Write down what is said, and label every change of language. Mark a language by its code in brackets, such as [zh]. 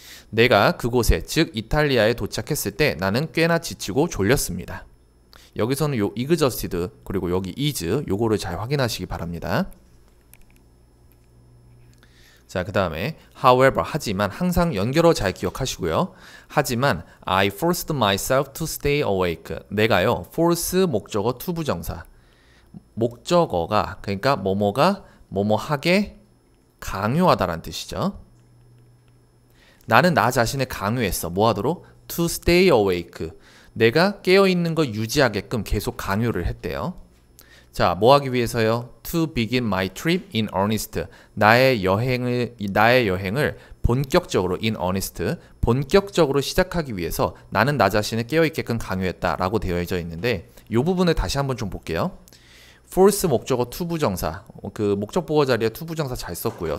[ko] 내가 그곳에 즉 이탈리아에 도착했을 때 나는 꽤나 지치고 졸렸습니다. 여기서는 요 exhausted 그리고 여기 is 요거를 잘 확인하시기 바랍니다. 자, 그 다음에 however, 하지만 항상 연결어 잘 기억하시고요. 하지만 [en] I forced myself to stay awake. [ko] 내가요 force 목적어 to 부정사 목적어가 그러니까 뭐뭐가 뭐뭐하게 강요하다라는 뜻이죠. 나는 나 자신을 강요했어. 뭐하도록? [en] to stay awake. [ko] 내가 깨어있는 걸 유지하게끔 계속 강요를 했대요. 자, 뭐 하기 위해서요? [en] To begin my trip in earnest. [ko] 나의 여행을 본격적으로 in earnest, 본격적으로 시작하기 위해서 나는 나 자신을 깨어있게끔 강요했다라고 되어져 있는데 이 부분을 다시 한번 좀 볼게요. force 목적어 to 부정사, 그 목적 보호 자리에 to 부정사 잘 썼고요.